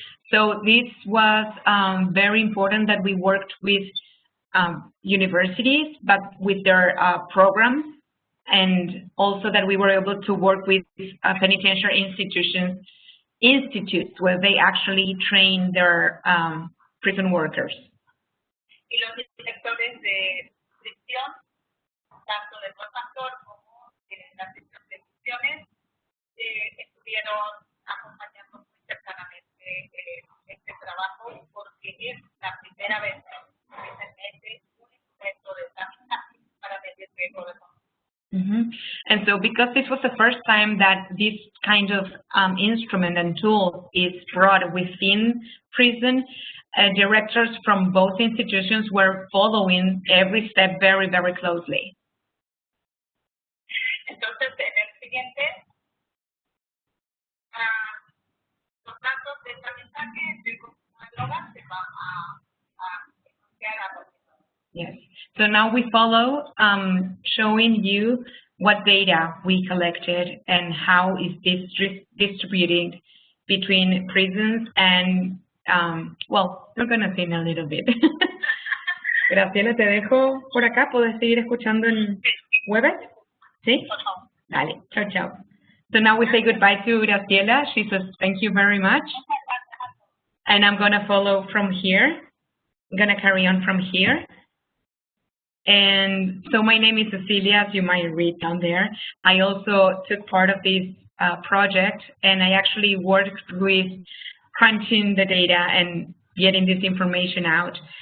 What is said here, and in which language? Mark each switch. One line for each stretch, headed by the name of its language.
English: So this was very important that we worked with universities, but with their programs, and also that we were able to work with penitentiary institutes where they actually train their prison workers.
Spanish: Y los directores de prisión, tanto del Buen Pastor como de la sección de Misiones, estuvieron acompañando muy cercanamente este trabajo porque es la primera vez que se mete un instrumento de esta para medir riesgo de consumo.
English: And so because this was the first time that this kind of instrument and tool is brought within prison, directors from both institutions were following every step very, very closely.
Spanish: Entonces, en el siguiente, los datos de tamizaje del consumo de drogas se van a estudiar a los.
English: Yes. So now we follow showing you what data we collected and how is this distributed between prisons and, well, we're going to see in a little bit.
Spanish: Graciela, te dejo por acá. ¿Puedes seguir escuchando en Webex? ¿Sí? Dale, chao, chao.
English: So now we say goodbye to Graciela. She says, thank you very much. And I'm going to follow from here. I'm going to carry on from here. And so my name is Cecilia, as you might read down there. I also took part of this project, and I actually worked with crunching the data and getting this information out.